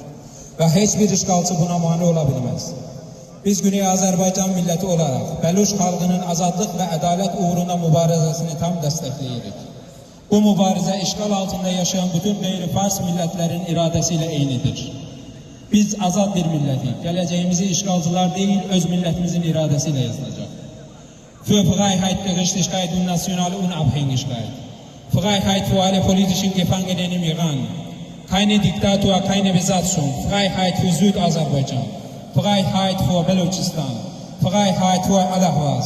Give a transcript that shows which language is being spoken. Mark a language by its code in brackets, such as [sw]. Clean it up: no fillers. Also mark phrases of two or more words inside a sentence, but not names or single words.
[az] Və heç bir işğalçı buna mane ola bilməz. Biz Güney Azərbaycan milləti olaraq Bəluç xalqının azadlıq və ədalət uğruna mübarizəsini tam dəstəkləyirik. Bu mübarizə işğal altında yaşayan bütün qeyri-fars millətlərin iradəsi ilə eynidir. Biz azad bir millətik, gələcəyimizi işğalcılar deyil, öz millətimizin iradəsi ilə yazılacaq. [de] Für Freiheit, Gerechtigkeit und nationale Unabhängigkeit. Freiheit für alle politischen Gefangenen im Iran. Keine Diktatur, keine Besatzung. Freiheit für Südaserbaidschan. Freiheit für Belutschistan. Freiheit für Allahwas.